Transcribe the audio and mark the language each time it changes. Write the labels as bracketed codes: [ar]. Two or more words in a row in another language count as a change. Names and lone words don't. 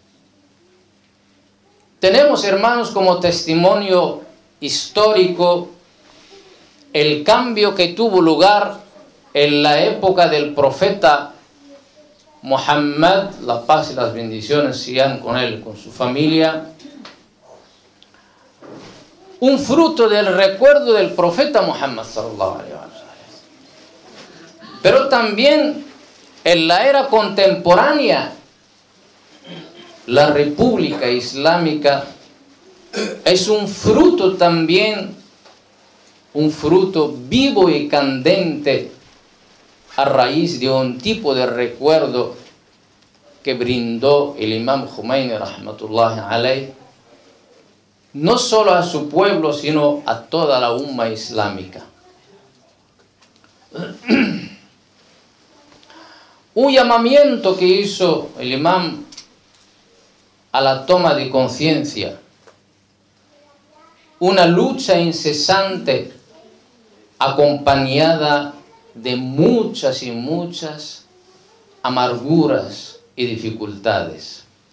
[es] Tenemos, hermanos, como testimonio histórico el cambio que tuvo lugar en la época del profeta Muhammad, la paz y las bendiciones sean con él, con su familia. Un fruto del recuerdo del profeta Muhammad [ar] صلى الله عليه وسلم. [es] Pero también en la era contemporánea, la República Islámica es un fruto también, un fruto vivo y candente a raíz de un tipo de recuerdo que brindó el imam Khomeini [ar] رحمة الله عليه, [es] no solo a su pueblo, sino a toda la umma islámica. Un llamamiento que hizo el imam a la toma de conciencia, una lucha incesante acompañada de muchas y muchas amarguras y dificultades.